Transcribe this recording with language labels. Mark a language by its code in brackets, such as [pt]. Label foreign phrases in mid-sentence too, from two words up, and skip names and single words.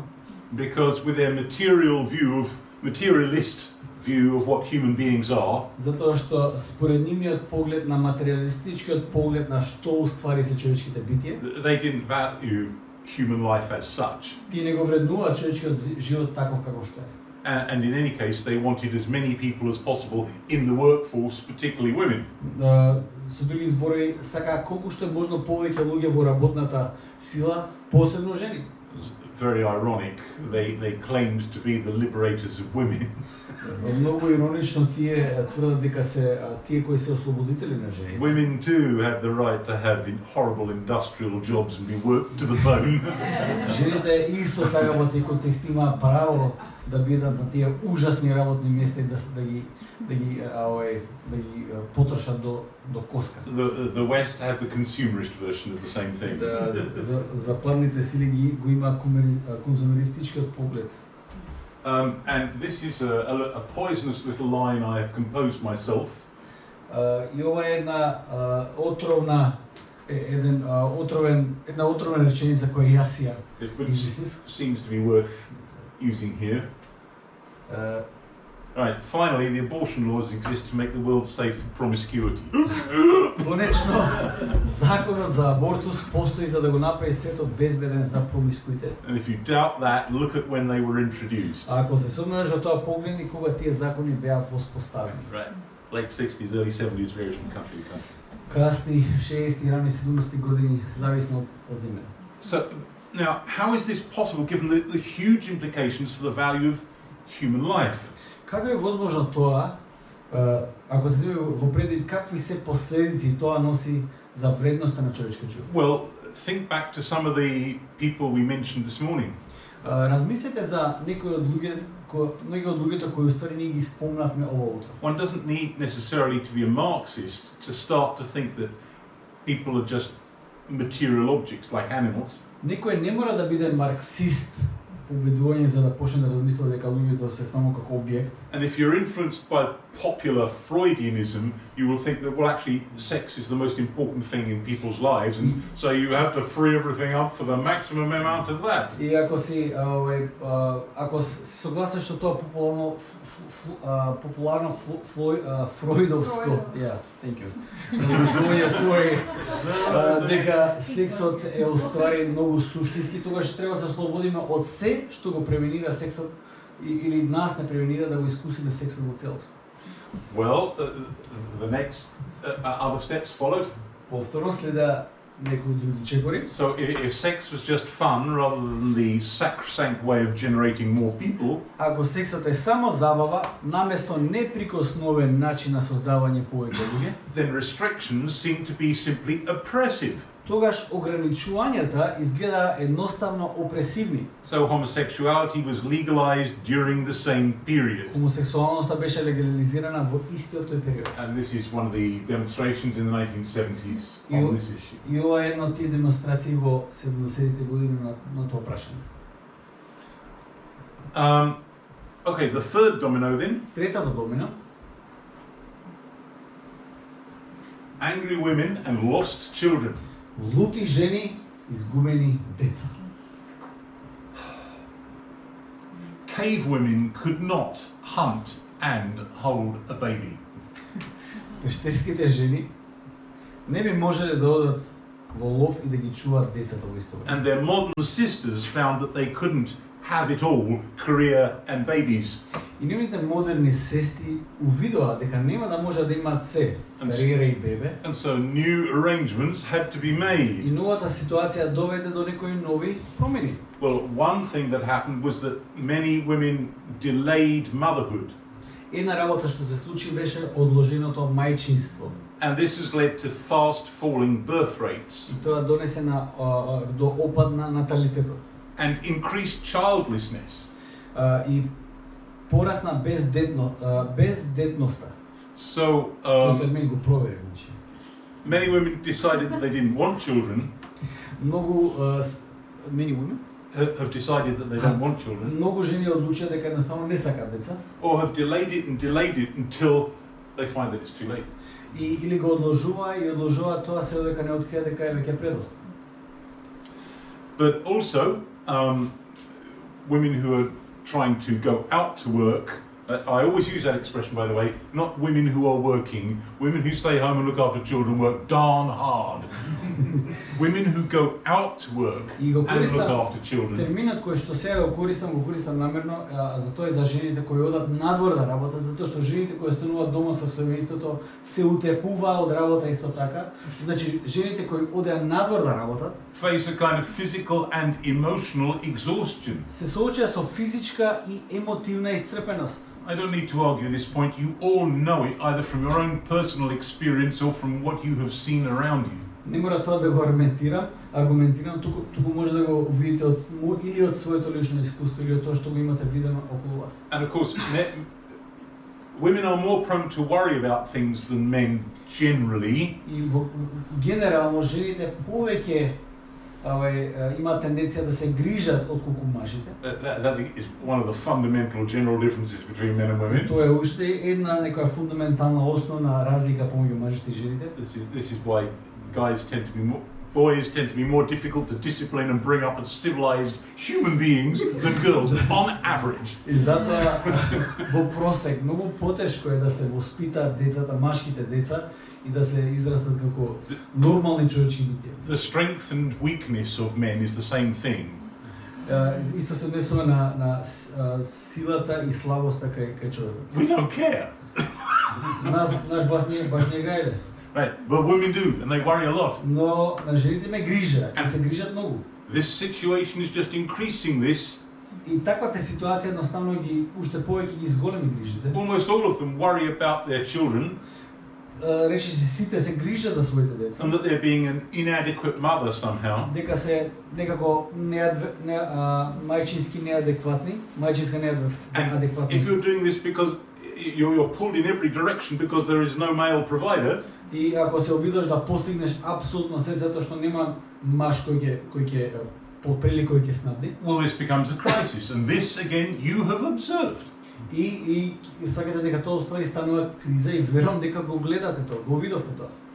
[en] because with their materialist view of what human beings are, [mk] затоа што според нивниот поглед на материјалистичкиот поглед на што уствари се човечките битие, [en] they didn't value human life as such. [mk] тие не го вреднуваат човечкиот живот таков како што е. [en] And in any case, they wanted as many people as possible in the workforce, particularly women. [mk] Со други зборови, сакаа колку што е можно повеќе луѓе во работната сила, посебно жени. [en] Very ironic, they claimed to be the liberators of women. [mk] Многу иронично тие тврдат дека се тие кои се ослободители на жени. [en] Women too have the right to have horrible industrial jobs and be worked to the bone. [mk] Жените исто така во тој контекст имаат право да бидат на тие ужасни работни места и да ги потрошат до коска. [en] The West have the consumerist version of the same thing. [mk] За западните сили го има конзумеристичкиот поглед. [en] And this is a poisonous little line I have composed myself. [mk] И ова е една отровна реченица која јас ја [en] Which [mk] измислив. [en] seems to be worth using here. Right, finally, the abortion laws exist to make the world safe for promiscuity. [mk] Конечно, законот за абортус постои за да го направи светот безбеден за промискуитет. [en] And if you doubt that, look at when they were introduced. [mk] Ако се сомневаш во тоа, погледни кога тие закони беа воспоставени. [en] Right, late 60s, early 70s, varies from country to country. [mk] Касни 60-ти, рани 70-ти години, зависно од земјата. [en] So, now, how is this possible given the huge implications for the value of human life? [mk] Како е возможно тоа, ако се земе во предвид какви се последици тоа носи за вредноста на човечкиот живот? [en] Well, think back to some of the people we mentioned this morning. [mk] Размислете за некои од луѓето кои уствари ние ги спомнавме ова утро. [en] One doesn't need necessarily to be a Marxist to start to think that people are just material objects like animals. [mk] Некој не мора да биде марксист по убедување за да почне да размисля дека луѓето се само како објект. [en] And if you're influenced by popular Freudianism, you will think that, well, actually, sex is the most important thing in people's lives, and so you have to free everything up for the maximum amount of that. [mk] И ако си ако се согласиш со тоа популарно фроидовско, [en] thank you. [mk] Дека сексот е уствари многу суштински, тогаш треба да се ослободиме од се што го преминира сексот или нас не преминира да го искусиме сексот во целост. [en] Well, the next other steps followed. [mk] Повторно следа некои други чекори. [en] So if sex was just fun rather than the sacrosanct way of generating more people, [mk] Ако сексот е само забава, наместо неприкосновен начин на создавање повеќе луѓе, [en] then restrictions seem to be simply oppressive [mk] тогаш ограничувањата изгледа едноставно опресивни. [en] So homosexuality was legalized during the same period. [mk] Хомосексуалноста беше легализирана во истиот тој период. [en] And this is one of the demonstrations in the 1970s You- on this issue. [mk] И ова е една од тие демонстрации во 70-те години на тоа прашање. [en] Okay, the third domino then, [mk] Третото домино, [en] angry women and lost children. [mk] лути жени, изгубени деца. [en] Cave women could not hunt and hold a baby. [mk] Пештерските жени не би можеле да одат во лов и да ги чуваат децата во исто време. [en] And their modern sisters found that they couldn't have it all, career and babies. [mk] И нивните модерни сестри увидоа дека нема да можат да имаат се, [en] And s- [mk] кариера и бебе. [en] And so new arrangements had to be [mk] И [en] made. [mk] новата ситуација доведе до некои нови промени. [en] Well, one thing that happened was that many women delayed motherhood. [mk] Една работа што се случи беше одложеното мајчинство. [en] And this has led to fast falling birth rates [mk] И тоа донесе до опад на наталитетот. [en] and increased childlessness. [mk] И порасна бездетноста. [en] So [mk] Тој мен го провери, значи. [en] many women decided that they didn't want children, Многу many women, have decided that they don't want children, [mk] многу жени одлучија дека едноставно не сакаат деца [en] or have delayed it until they find that it's too late. [mk] и или го одложуваат тоа се додека не откријат дека е веќе предоста. [en] But also, women who are trying to go out to work, I always use that expression, by the way, not women who are working, women who stay home and look after children work darn hard. Women who go out to work [mk] И го [en] and look [mk] користам [en] after children. [mk] терминот кој што сега го користам намерно, за тоа и за жените кои одат надвор да работат, затоа што жените кои остануваат дома со семејството се утепуваат од работа исто така. Значи, жените кои одеа надвор да работат, [en] Face a kind of physical and emotional exhaustion. [mk] се соочуваат со физичка и емотивна исцрпеност. [en] I don't need to argue this point, you all know it either from your own personal experience or from what you have seen around you. [mk] Не мора тоа да го аргументирам, туку може да го видите или од своето лично искуство или од тоа што го имате видено околу вас. [en] And of course, women are more prone to worry about things than men generally. [mk] И генерално жените повеќе имаат тенденција да се грижат отколку мажите. [en] That is one of the fundamental general differences between men and women. [mk] Тоа е уште една некоја фундаментална основна разлика помеѓу мажите и жените. [en] This is why boys tend to be more difficult to discipline and bring up as civilized human beings than girls, on average. [mk] И затоа во просек многу потешко е да се воспитаат децата, машките деца и да се израстат како нормални човечки битија. [en] The strength and weakness of men is the same thing. [mk] Исто се однесува на силата и слабоста кај човекот. [en] We don't care. [mk] Наш баш не гајле. [en] Right, but women do, and they worry a lot. [mk] Но на жените ме грижа и се грижат многу. [en] This situation is just increasing this. [mk] И таквата ситуација едноставно ги уште повеќе ги зголеми грижите. [en] Almost all of them worry about their children [mk] Речи се сите се грижат за своите деца. [en] and that they're being an inadequate mother somehow. [mk] Дека се некако мајчински неадекватни, мајчинска [en] And [mk] неадекватни. [en] if you're doing this because you're pulled in every direction because there is no male provider, [mk] И ако се обидуваш да постигнеш апсолутно се затоа што нема маж кој ќе поприли кој ќе снабди. [en] well, this becomes a crisis. And this, again, you have observed. [mk] И сваќате дека тоа уствари станува криза и верувам дека го гледате тоа, го видовте тоа.